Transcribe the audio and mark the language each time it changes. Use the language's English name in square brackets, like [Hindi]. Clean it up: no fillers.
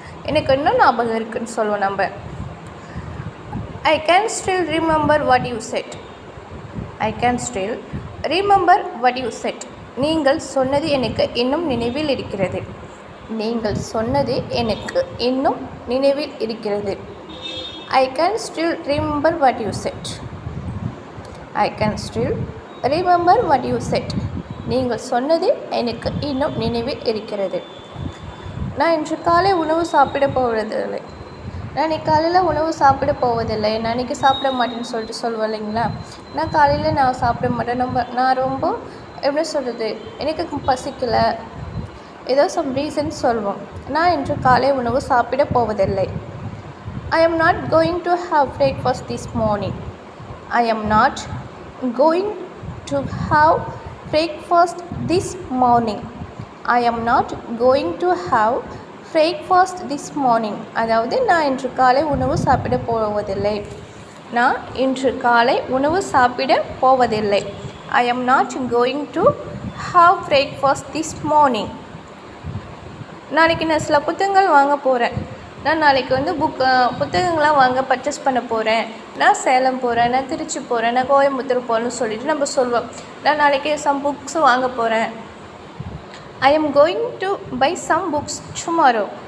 [Tamil] எனக்கு இன்னும் ஞாபகம் இருக்குதுன்னு சொல்லுவோம் நம்ம. [English] I can still remember what you said. I can still remember what you said. [Tamil] நீங்கள் சொன்னது எனக்கு இன்னும் நினைவில் இருக்கிறது. நீங்கள் சொன்னது எனக்கு இன்னும் நினைவில் இருக்கிறது. [English] I can still remember what you said. I can still remember what you said. [Tamil] நீங்கள் சொன்னது எனக்கு இன்னும் நினைவில் இருக்கிறது. நான் இன்று காலை உணவு சாப்பிட போவதில்லை. நான் இன்னைக்கு காலையில் உணவு சாப்பிட போவதில்லை. நான் இன்றைக்கி சாப்பிட மாட்டேன்னு சொல்லிட்டு சொல்லுவேன் இல்லைங்களா. நான் காலையில் நான் சாப்பிட மாட்டேன். நான் ரொம்ப எப்படி சொல்கிறது, எனக்கு பசிக்கலை, ஏதோ சம் ரீசன் சொல்வோம். நான் இன்று காலை உணவு சாப்பிட போவதில்லை. [English] I am not going to have breakfast this morning. I am not going to have breakfast this morning. I am not going to have breakfast this morning. [Tamil] அதாவது நான் இன்று காலை உணவு சாப்பிட போவதில்லை. நான் இன்று காலை உணவு சாப்பிட போவதில்லை. [English] I am not going to have breakfast this morning. [Tamil] நாளைக்கு நான் சில புத்தகங்கள் வாங்க போகிறேன். நான் நாளைக்கு புத்தகங்கள்லாம் வாங்க பர்ச்சேஸ் பண்ண போகிறேன். நான் சேலம் போகிறேன், நான் திருச்சி போகிறேன், நான் கோயம்புத்தூர் போகிறேன்னு சொல்லிட்டு நம்ம சொல்வோம். நான் நாளைக்கு [English] some books [Tamil] வாங்க போகிறேன். [English] I am going to buy some books tomorrow.